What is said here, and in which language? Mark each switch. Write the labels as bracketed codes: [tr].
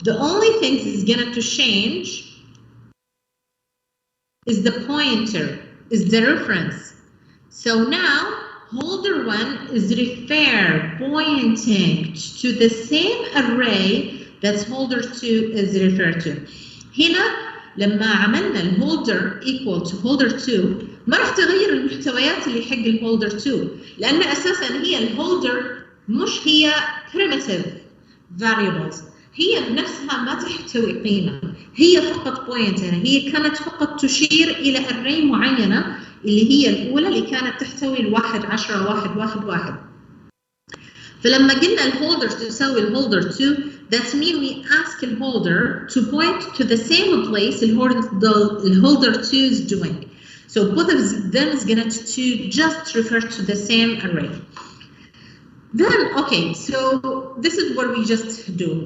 [en] The only thing is gonna to change is the pointer, is the reference. So now holder 1 is pointing to the same array that holder 2 is referred to. [ar] هنا لما عملنا الهولدر [en] equal to holder 2 [ar] ما راح تغير المحتويات اللي حق الهولدر 2 لأن أساسا هي الهولدر مش هي primitive variables، هي بنفسها ما تحتوي قيمة، هي فقط pointer، هي كانت فقط تشير إلى array معينة اللي هي الأولى اللي كانت تحتوي الواحد 10 1 1 1. فلما قلنا الهولدر تساوي الهولدر 2 [en] that means we ask the holder to point to the same place the holder 2 is doing. So both of them is going to just refer to the same array. Then, okay, so this is what we just do.